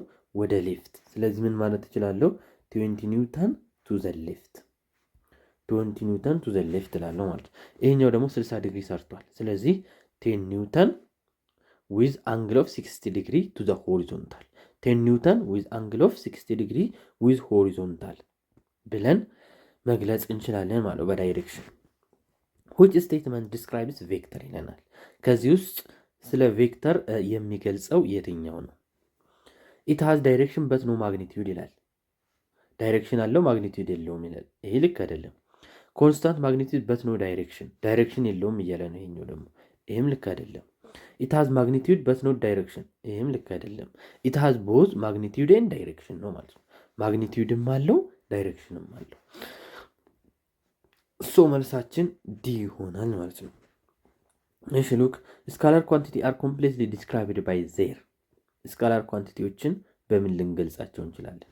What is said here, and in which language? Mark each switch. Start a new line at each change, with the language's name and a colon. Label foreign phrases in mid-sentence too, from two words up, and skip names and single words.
Amharic: ወደ ሌፍት። ስለዚህ ምን ማለት እችላለሁ? 20
English: newton to the left፣
Amharic: 20
English: newton to the left
Amharic: እላለሁ ማለት ነው። ይሄኛው ደግሞ 60 ዲግሪ ሰርቷል። ስለዚህ 10
English: newton with angle of 60 degree to the horizontal፣
Amharic: 10
English: newton with angle of 60 degree with horizontal
Amharic: ብለን መግለጽ እንችላለን ማለት ነው በዳይሬክሽን።
English: which statement describes
Amharic: ቬክተር ይለናል። ከዚህ ውስጥ ስለ ቬክተር የሚገልጸው የትኛው ነው?
English: it has direction but no magnitude
Amharic: ይላል። ዳይሬክሽን አለው ማግኒቲዩድ የለውም ይላል። ይሄ ልክ አይደለም።
English: constant magnitude but no direction፣
Amharic: ዳይሬክሽን የለውም እያለ ነው ይሄኛው ደግሞ። ይሄም ልክ አይደለም።
English: it has magnitude but no direction፣
Amharic: ይሄም ልክ አይደለም።
English: it has both magnitude and direction
Amharic: ነው ማለት ነው። ማግኒቲዩድም አለው ዳይሬክሽንም አለው። ሶ መልሳችን ዲ ይሆናል ማለት ነው። እሺ
English: look scalar quantity are completely described by their።
Amharic: ስካላር ኳንቲቲዎችን በምን ልንገልጻቸው እንችላለን?